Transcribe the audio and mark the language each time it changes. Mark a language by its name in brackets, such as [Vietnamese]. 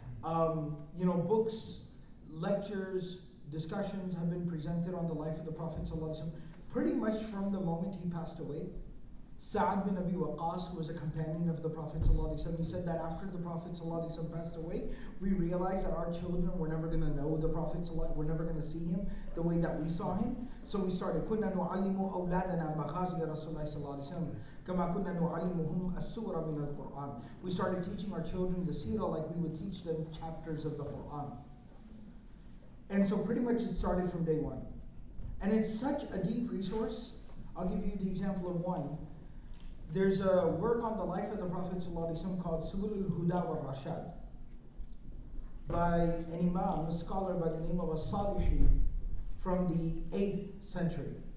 [English] Books, lectures, discussions have been presented on the life of the Prophet ﷺ pretty much from the moment he passed away. Sa'ad bin Abi Waqqas, who was a companion of the Prophet ﷺ, he said that after the Prophet ﷺ passed away, we realized that our children were never going to know the Prophet ﷺ, we're never going to see him the way that we saw him. So we started, [Arabic] كُنَّا نُعَلِّمُ أَوْلَادَنَا مَغَازِيَ رَسُولِ اللَّهِ صَلَّى اللَّهُ عَلَيْهِ وسلم كَمَا كُنَّا نُعَلِّمُهُمْ السُّورَ مِنَ الْقُرْآنِ. [English] We started teaching our children the seerah like we would teach them chapters of the Quran. And so pretty much it started from day one. And it's such a deep resource. I'll give you the example of one. There's a work on the life of the Prophet ﷺ called Subul al-Huda wa Rashad by an Imam, a scholar by the name of As-Salihi from the 8th century.